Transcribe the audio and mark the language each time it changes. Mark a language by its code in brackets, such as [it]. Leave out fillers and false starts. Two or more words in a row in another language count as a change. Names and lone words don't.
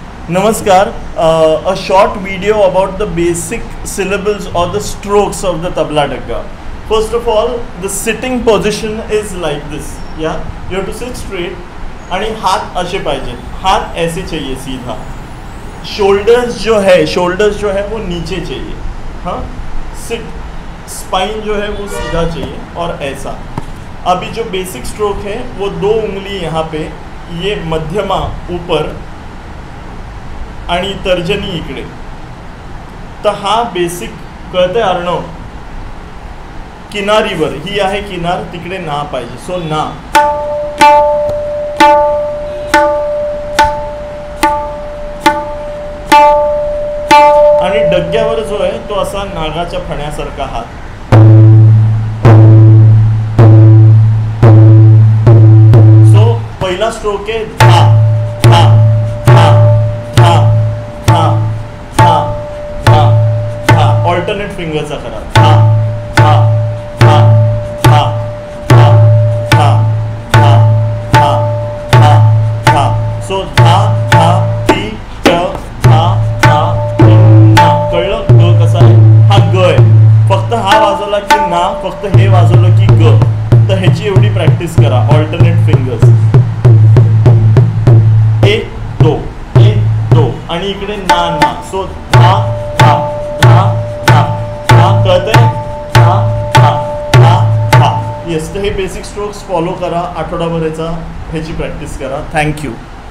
[en] Namaskar. A short video about the basic syllables or the strokes of the tabla dagga. First of all, the sitting position is like this. Yeah, you have to sit straight. [hi] आणि हाथ ऐसे पाहिजे, हाथ ऐसे चाहिए सीधा. शोल्डर्स जो है वो नीचे चाहिए. हाँ, [en] sit spine [hi] जो है वो सीधा चाहिए और ऐसा. अभी जो [en] basic stroke [hi] है वो 2 उंगली यहाँ पे, ये मध्यमा ऊपर [mr] आणि तर्जनी इकडे. तर हा बेसिक कळतंय अर्णव? किनारीवर ही आहे किनार, तिकडे ना पाहिजे. सो ना. आणि डग्यावर जो आहे तो असा नागाच्या फण्यासारखा हात. सो पहिला स्ट्रोक आहे धा धा धा धा धा धा धा धा. [en] alternate fingercha [mr] करा. धा धा धा धा धा धा धा धा धा धा. सो धा धा ती ट धा धा ना. कळलं ग कसा आहे? हा ग आहे. फक्त हा वाजवला की ना, फक्त हे वाजवलं की ग. तर ह्याची एवढी प्रॅक्टिस करा. [en] alternate fingers. [mr] 1 2 1 2 आणि इकडे ना ना. सो धा धा धा धा धा. कळतंय? धा धा धा धा. [en] येस. [mr] तर हे [en] basic strokes follow [mr] करा. आठवडाभराचा ह्याची प्रॅक्टिस करा. [en] थँक्यू.